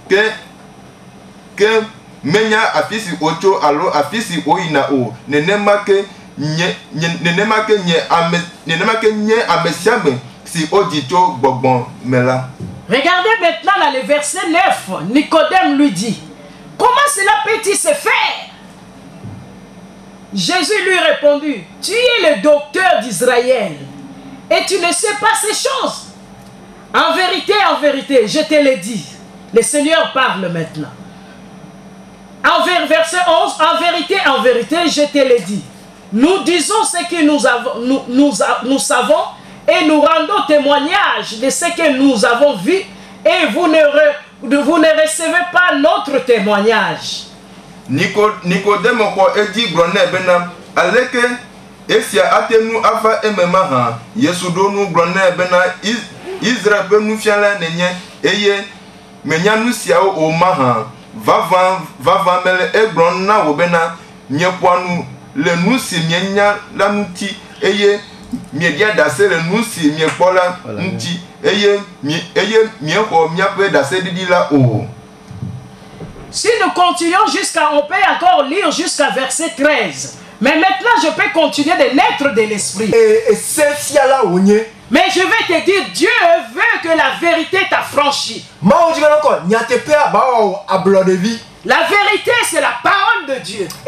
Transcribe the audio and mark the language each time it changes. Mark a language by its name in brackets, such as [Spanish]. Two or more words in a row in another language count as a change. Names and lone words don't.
[Ewe] ke menya afisi ocho alo afisi oina o nenema ke nye amesiame si odito gbogbon mela. [French] Regardez maintenant là, le verset 9. Nicodème lui dit, comment cela peut-il se faire? Jésus lui répondit, tu es le docteur d'Israël et tu ne sais pas ces choses. En vérité, je te l'ai dit. Le Seigneur parle maintenant. Verset 11, en vérité, je te l'ai dit. Nous disons ce que nous savons et nous rendons témoignage de ce que nous avons vu et vous ne recevez pas notre témoignage. [Ewe] Nicodème ko edi grone bena aleke esia atenu afa emema ha Yesu do nu grone bena Israel benu fiala nenye eye menya nu sia o maha vava mele egron na wo bena nyepoanu le nu si mienya lanuti eye miedia dase le nu si miepola nti eye mieko miape dase didi la o. [French] Si nous continuons on peut encore lire jusqu'à verset 13. Mais maintenant, je peux continuer de naître de l'esprit. Mais je vais te dire, Dieu veut que la vérité t'affranchisse. La vérité, c'est la parole de Dieu.